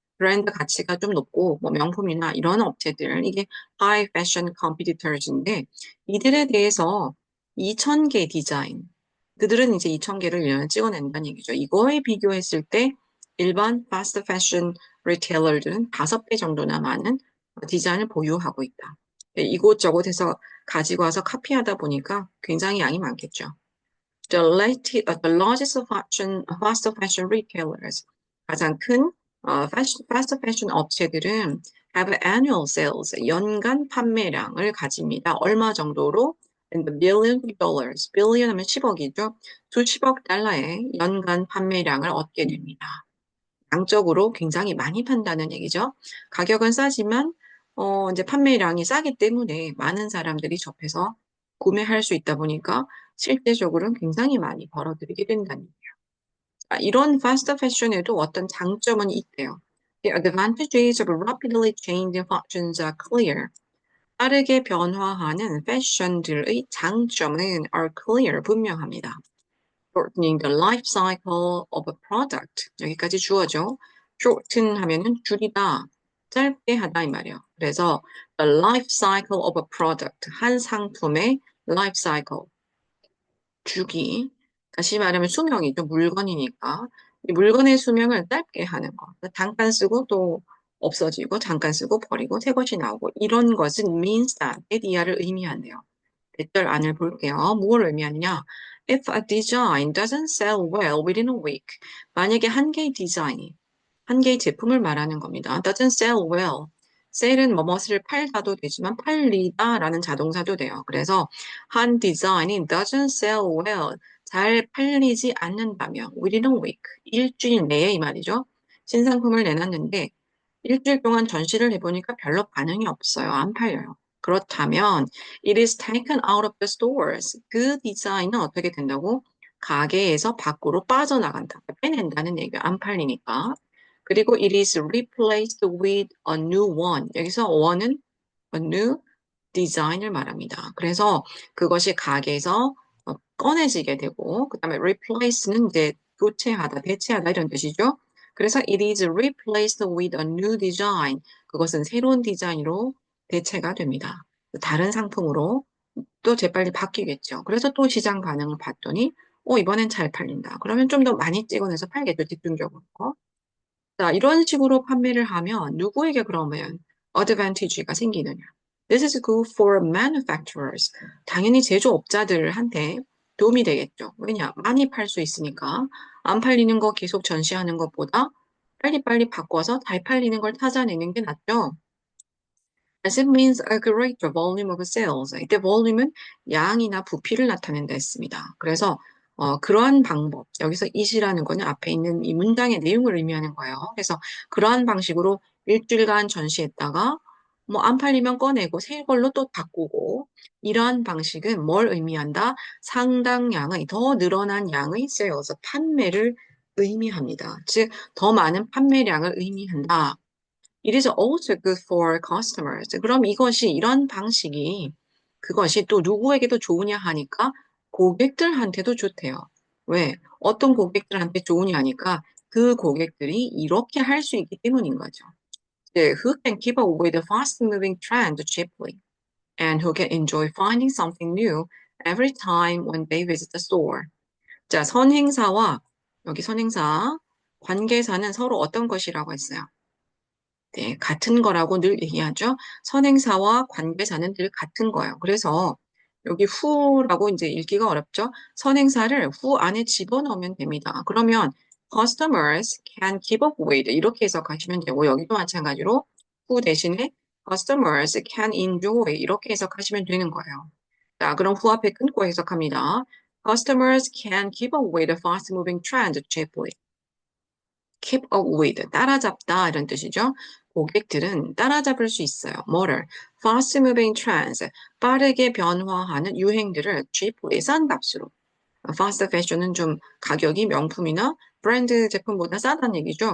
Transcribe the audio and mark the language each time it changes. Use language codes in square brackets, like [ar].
[ko] 브랜드 가치가 좀 높고 뭐 명품이나 이런 업체들 이게 [en] high fashion competitors [ko] 인데 이들에 대해서 2,000개 디자인 그들은 이제 2,000개를 1년에 찍어낸다는 얘기죠. 이거에 비교했을 때 일반 fast fashion retailer들은 5배 정도나 많은 디자인을 보유하고 있다. 이곳저곳 해서 가지고 와서 카피하다 보니까 굉장히 양이 많겠죠. [en] The largest fast fashion retailers, [ko] 가장 큰 fast fashion 업체들은 [en] have annual sales, [ko] 연간 판매량을 가집니다. 얼마 정도로? [en] In the billions of dollars. [ko] billion 하면 10억이죠. 수십억 달러의 연간 판매량을 얻게 됩니다. 양적으로 굉장히 많이 판다는 얘기죠. 가격은 싸지만 이제 판매량이 싸기 때문에 많은 사람들이 접해서 구매할 수 있다 보니까 실제적으로는 굉장히 많이 벌어들이게 된다는 얘기예요. 이런 패스트 패션에도 어떤 장점은 있대요. [en] The advantages of rapidly changing fashions are clear. [ko] 빠르게 변화하는 패션들의 장점은 [en] are clear, [ko] 분명합니다. [en] shortening the life cycle of a product. [ko] 여기까지 주어죠. shorten 하면은 줄이다, 짧게 하다 이 말이에요. [en] 그래서 the life cycle of a product. [ko] 한 상품의 life cycle. 주기. 다시 말하면 수명이죠. 물건이니까. 이 물건의 수명을 짧게 하는 거. 잠깐 쓰고 또 없어지고, 잠깐 쓰고 버리고 새 것이 나오고. 이런 것은 [en] means that, [ko] 이하를 의미하네요. 대절 안을 볼게요. 무엇을 의미하느냐? [en] If a design doesn't sell well within a week, [ko] 만약에 한 개의 디자인이, 한 개의 제품을 말하는 겁니다. [en] doesn't sell well. [ko] sell은 뭐뭇을 팔다도 되지만 팔리다라는 자동사도 돼요. 그래서 한 디자인이 [en] doesn't sell well, [ko] 잘 팔리지 않는다면 [en] within a week, [ko] 일주일 내에 이 말이죠. 신상품을 내놨는데 일주일 동안 전시를 해보니까 별로 반응이 없어요. 안 팔려요. [en] 그렇다면 it is taken out of the stores. [ko] 그 디자인은 어떻게 된다고? 가게에서 밖으로 빠져나간다. 빼낸다는 얘기예요. 안 팔리니까. [en] 그리고 it is replaced with a new one. [ko] 여기서 one은 a new design을 말합니다. 그래서 그것이 가게에서 꺼내지게 되고, 그 다음에 replace는 이제 교체하다, 대체하다 이런 뜻이죠. [en] 그래서 it is replaced with a new design. [ko] 그것은 새로운 디자인으로 대체가 됩니다. 다른 상품으로 또 재빨리 바뀌겠죠. 그래서 또 시장 반응을 봤더니, 이번엔 잘 팔린다. 그러면 좀 더 많이 찍어내서 팔겠죠, 집중적으로. 자, 이런 식으로 판매를 하면 누구에게 그러면 advantage가 생기느냐? [en] This is good for manufacturers. [ko] 당연히 제조업자들한테 도움이 되겠죠. 왜냐? 많이 팔 수 있으니까 안 팔리는 거 계속 전시하는 것보다 빨리빨리 바꿔서 잘 팔리는 걸 찾아내는 게 낫죠. [en] As it means a greater volume of sales. [ko] 이때 volume은 양이나 부피를 나타낸다 했습니다. 그래서 그러한 방법, 여기서 it이라는 거는 앞에 있는 이 문장의 내용을 의미하는 거예요. 그래서 그러한 방식으로 일주일간 전시했다가 뭐 안 팔리면 꺼내고 새 걸로 또 바꾸고 이러한 방식은 뭘 의미한다? 상당량의 더 늘어난 양의 sales, 판매를 의미합니다. 즉, 더 많은 판매량을 의미한다. [en] It is also good for customers. [ko] 그럼 이런 방식이 그것이 또 누구에게도 좋으냐 하니까 고객들한테도 좋대요. 왜? 어떤 고객들한테 좋으냐 하니까 그 고객들이 이렇게 할 수 있기 때문인 거죠. [en] Who can keep up with the fast-moving trend cheaply and who can enjoy finding something new every time when they visit the store. [ko] 자, 선행사와 여기 선행사, 관계사는 서로 어떤 것이라고 했어요? 네, 같은 거라고 늘 얘기하죠. 선행사와 관계사는 늘 같은 거예요. 그래서 여기 who라고 이제 읽기가 어렵죠. 선행사를 who 안에 집어넣으면 됩니다. 그러면 [en] customers can keep up with [ko] 이렇게 해석하시면 되고 여기도 마찬가지로 who 대신에 [en] customers can enjoy [ko] 이렇게 해석하시면 되는 거예요. 자, 그럼 who 앞에 끊고 해석합니다. [en] Customers can keep up with the fast-moving trend cheaply. [ko] keep up with, 따라잡다 이런 뜻이죠. 고객들은 따라잡을 수 있어요. 뭐를? [en] fast moving trends, [ko] 빠르게 변화하는 유행들을 cheaply, 싼 값으로. fast fashion은 좀 가격이 명품이나 브랜드 제품보다 싸다는 얘기죠.